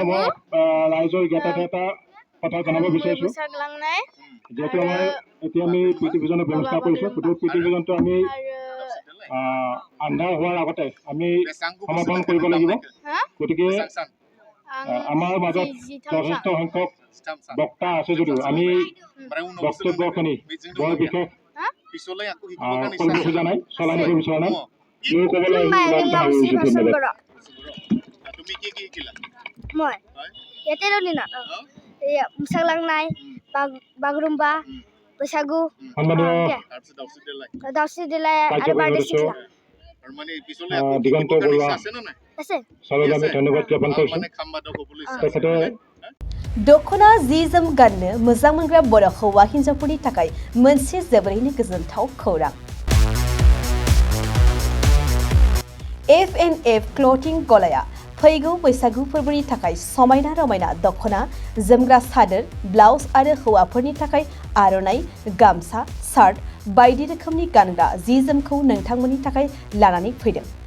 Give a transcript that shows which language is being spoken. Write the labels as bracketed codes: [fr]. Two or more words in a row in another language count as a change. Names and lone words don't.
[as] মই ৰাইজৰ জ্ঞাত এটা কথা জনাব বিচাৰিছোঁ যিহেতু আমাৰ এতিয়া আমি পৃথিৱীজনৰ ব্যৱস্থা কৰিছোঁ গোটেই পৃথিৱীজনটো আমি আন্ধাৰ হোৱাৰ আগতে আমি সমাধান কৰিব লাগিব গতিকে আমাৰ মাজত যথেষ্ট সংখ্যক বক্তা আছে যদিও আমি বক্তব্যখিনি বৰ বিশেষ কৰিব খোজা নাই চলাই নিব বিচৰা নাই এই ক'বলৈ মই ইয়াতে দিনত [brx] मोसाग्लांनाय बागरुम्बा बैसागु दावस्रि देलाय आरो बारदै सिख्ला [as] দিগন্ত বৰুৱা আছে সবাইকে আমি ধন্যবাদ জ্ঞাপন কৰিছোঁ তেখেতে [brx] दखना जि जोम गाननो मोजां मोनग्रा बर' हौवा हिन्जावफोरनि थाखाय मोनसे जोबोरैनो गोजोनथाव खौरां F&F क्लथिं गलाया फैगौ बैसागु फोरबोनि थाखाय समायना रमायना दखना जोमग्रा सादोर ब्लाउज आरो हौवाफोरनि थाखाय आर'नाइ गामसा शार्ट बायदि रोखोमनि गानग्रा जि जोमखौ नोंथांमोननि थाखाय लानानै फैदों